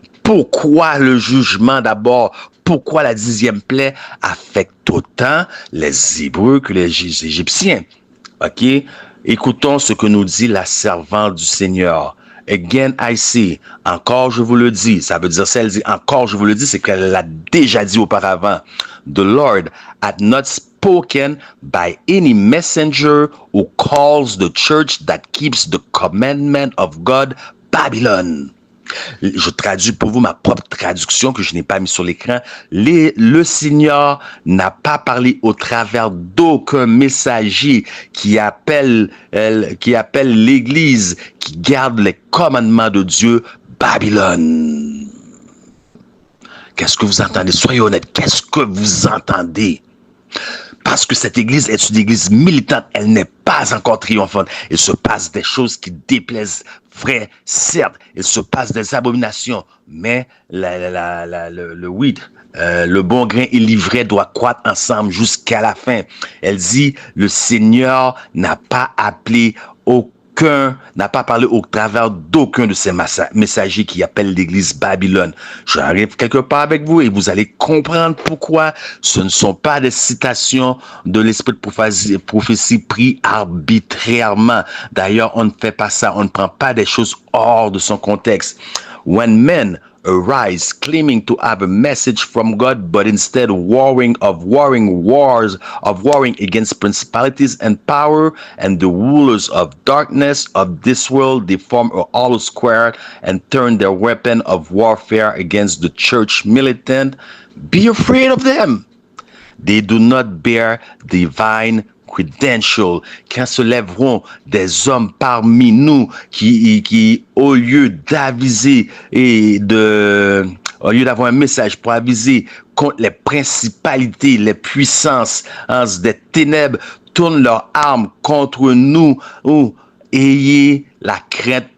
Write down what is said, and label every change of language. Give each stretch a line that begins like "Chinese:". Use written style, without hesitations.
French: Pourquoi le jugement d'abord? Pourquoi la 10e plaie affecte autant les Hébreux que les Égyptiens? OK? Écoutons ce que nous dit la servante du Seigneur.
English: Again I say,
French: encore je vous le dis. Ça veut dire, si elle dit encore je vous le dis, c'est qu'elle l'a déjà dit auparavant.
English: The Lord had not spoken by any messenger who calls the church that keeps the commandment of God Babylon.
French: Je traduis pour vous ma propre traduction que je n'ai pas mis sur l'écran. Le Seigneur n'a pas parlé au travers d'aucun messager qui appelle l'Église, qui garde les commandements de Dieu, Babylone. Qu'est-ce que vous entendez? Soyez honnêtes. Qu'est-ce que vous entendez? Parce que cette église est une église militante, elle n'est pas encore triomphante. Il se passe des choses qui déplaisent, vrai, certes. Il se passe des abominations, mais le wheat, le bon grain et l'ivraie doivent croître ensemble jusqu'à la fin. Elle dit, le Seigneur n'a pas parlé au travers d'aucun de ces messagers qui appellent l'église Babylone. J'arrive quelque part avec vous et vous allez comprendre pourquoi ce ne sont pas des citations de l'esprit de prophétie pris arbitrairement. D'ailleurs, on ne fait pas ça. On ne prend pas des choses hors de son contexte.
English: When men arise claiming to have a message from God, but instead warring against principalities and power and the rulers of darkness of this world, they form a hollow square and turn their weapon of warfare against the church militant. Be afraid of them. They do not bear divine credential.
French: Quand se lèveront des hommes parmi nous qui au lieu d'aviser au lieu d'avoir un message pour aviser contre les principalités, les puissances des ténèbres, tournent leurs armes contre nous, ayez la crainte.